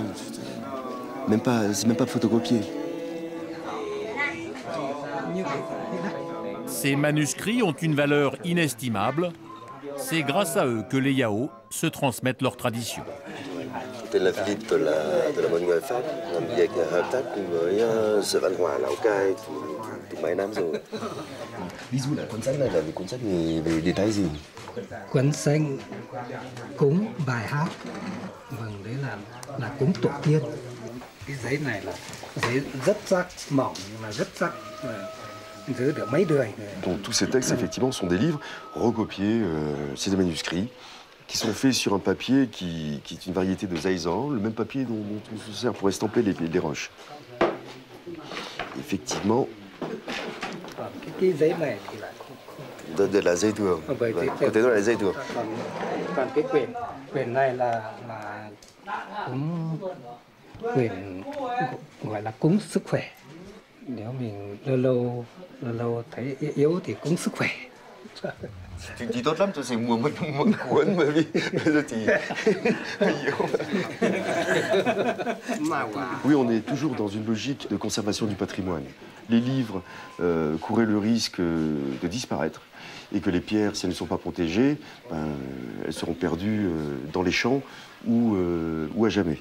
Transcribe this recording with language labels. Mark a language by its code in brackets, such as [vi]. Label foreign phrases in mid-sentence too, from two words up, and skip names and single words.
[fr] C'est même pas photocopié. Ces manuscrits ont une valeur inestimable. C'est grâce à eux que les Yao se transmettent leur tradition. [vi] Tên là Philippe de la Bonne Nouvelle Pháp, làm việc hợp tác cùng với Sở Văn hóa Lào Cai từ mấy năm rồi. Ví dụ là cuốn sách này là một cuốn sách về đề tài gì? Cuốn sách cúng bài hát, vâng, đấy là cúng tổ tiên. Cái giấy này là giấy rất sắc, mỏng nhưng mà rất sắc. Giữ được mấy đời. [fr] Donc tous ces textes, effectivement, sont des livres recopiés, c'est des manuscrits, qui sont faits sur un papier qui est une variété de zaïzan, le même papier dont on se sert pour estamper les roches. Effectivement, [vi] cái giấy này thì là [fr] de la zaytour. Côté [vi] đó là [fr] zaytour. [vi] Còn cái quyển này là cúng quyển gọi là cúng sức khỏe. Nếu mình lâu lâu thấy yếu thì cúng sức khỏe. Thì tốt lắm, tôi sẽ mua một cuốn bởi vì bây giờ thì yếu. [fr] Oui, on est toujours dans une logique de conservation du patrimoine. Les livres couraient le risque de disparaître et que les pierres, si elles ne sont pas protégées, elles seront perdues dans les champs ou à jamais.